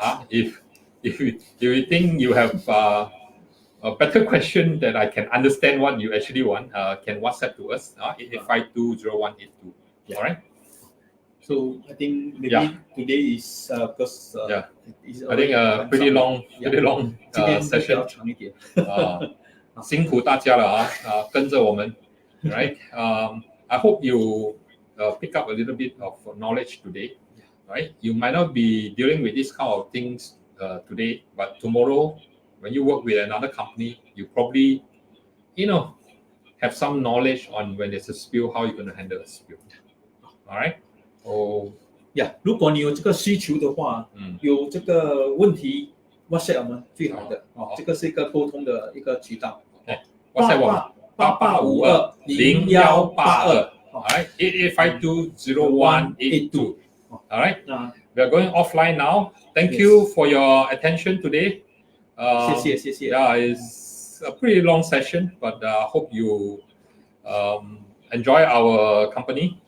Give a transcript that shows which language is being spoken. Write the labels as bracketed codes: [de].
[en] If you think you have a better question that I can understand what you actually want, can WhatsApp to us 88520182. Yeah. All right. So I think maybe today is because I think pretty long session. [zh] 长一点。辛苦大家了跟着我们 right? [en] I hope you pick up a little bit of knowledge today, right? You might not be dealing with this kind of things today, but tomorrow when you work with another company, you probably, have some knowledge on when there's a spill, how you're going to handle a spill. All right? [zh] Yeah, 如果你有这个需求的话，有这个问题 WhatsApp 我们最好的这个是一个沟通的一个渠道。 WhatsApp 我们88520182 [en] all right, [zh] 88520182. [en] All right, we are going offline now. Thank you for your attention today. [zh] 谢谢。 [en] Yeah, it's a pretty long session, but hope you enjoy our company.